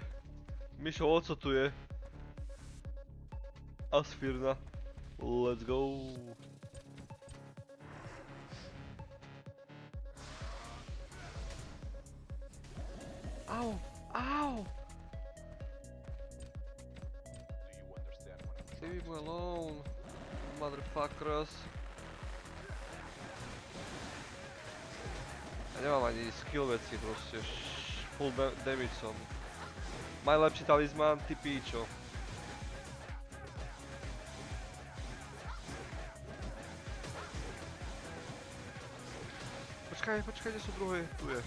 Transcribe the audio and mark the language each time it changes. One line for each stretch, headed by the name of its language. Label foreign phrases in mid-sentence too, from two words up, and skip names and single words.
Slovak: Mišo, oco tu je. Asfirna.
English: Let's go. Ow! Ow! Leave me alone, motherfuckers.
Slovak: Ja nemám ani skill veci, proste
English: full damage
Slovak: som. Najlepší talizman, ty píčo. Počkaj, kde sú druhé? Tu je.